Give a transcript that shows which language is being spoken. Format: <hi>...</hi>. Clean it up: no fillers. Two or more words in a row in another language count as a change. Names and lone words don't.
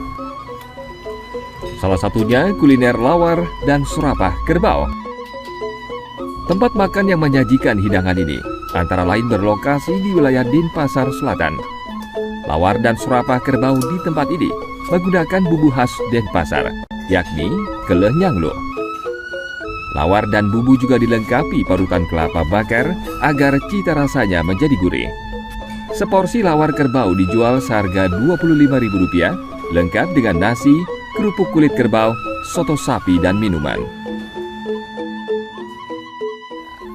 <id>Salah satunya kuliner lawar dan serapah kerbau. Tempat makan yang menyajikan hidangan ini antara lain berlokasi di wilayah Denpasar Selatan. Lawar dan serapah kerbau di tempat ini menggunakan bumbu khas Denpasar, yakni keleh nyanglo. Lawar dan bumbu juga dilengkapi parutan kelapa bakar agar cita rasanya menjadi gurih. Seporsi lawar kerbau dijual seharga Rp25.000, lengkap dengan nasi, kerupuk kulit kerbau, soto sapi, dan minuman.</id>